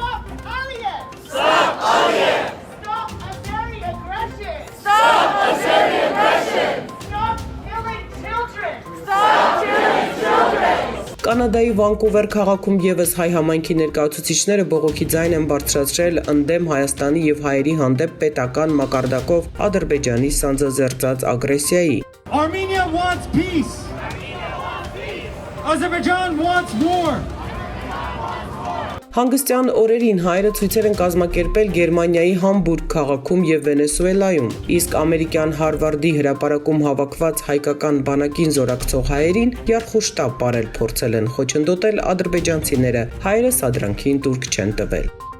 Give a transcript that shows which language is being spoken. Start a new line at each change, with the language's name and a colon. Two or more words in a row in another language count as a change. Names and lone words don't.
Armenian: Կանադայի Վանկուվեր քաղաքում եւս հայ համայնքի ներկայացուցիչները բողոքի ձայն են բարձրացրել ընդդեմ Հայաստանի եւ հայերի հանդեպ պետական մակարդակով Ադրբեջանի սանձազերծած ագրեսիայի։
English: Armenia wants peace. Azerbaijan wants war.
Armenian: Հանգստյան օրերին հայերը ցույցեր են կազմակերպել Գերմանիայի Համբուրգ քաղաքում եւ Վենեսուելայում, իսկ ամերիկյան Հարվարդի հրապարակում հավաքված հայկական բանակին զորակցող հայերին յարխուշտապ ապարել փորձել են խոչընդոտել ադրբեջանցիները, հայերը սադրանքին տուրք չեն տվել։